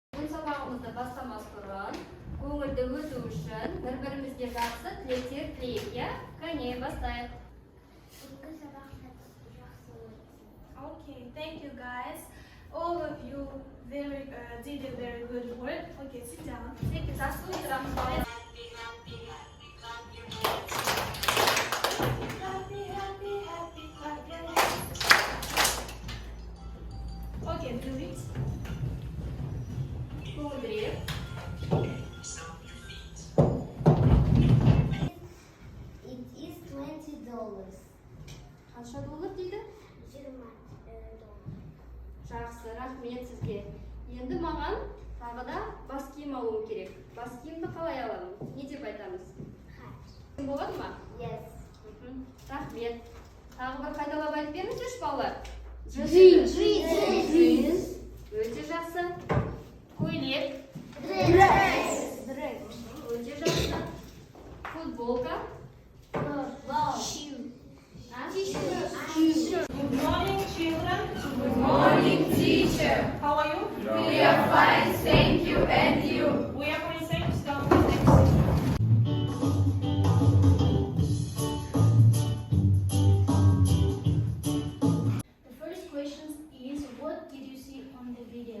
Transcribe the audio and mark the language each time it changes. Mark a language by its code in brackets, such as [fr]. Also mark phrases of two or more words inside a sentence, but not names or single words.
[kk] сабағымызды бастамас бұрын көңілді өту үшін бір-бірімізге жақсы тілектер тілейік, иә? Кәне, бастайық. [en] Okay, thank you guys. All of you did a very good work. Okay, sit down. Thank you. Заслуживаем. Okay, do it. [kk] Көңілдірек. [en] It is $20. [kk] Қанша доллар дейді? [en] $20. [kk] Жақсы, рахмет сізге. Енді маған тағы да бас киім алуым керек. Бас киімді қалай аламын? Не деп айтамыз? Болады ма? [en] Yes. [kk] Рахмет. Тағы бір қайталап айтып беріңіздерші балалар. [en] Jeans. [kk] Өте жақсы. Көйлек. [en] Dress. [kk] Өте жақсы. Футболка. [en] Shoe. Good morning, children. Good morning, teacher. How are you? We are fine, thank you, and you. We are going to sit down next. The first question is, what did you see on the video?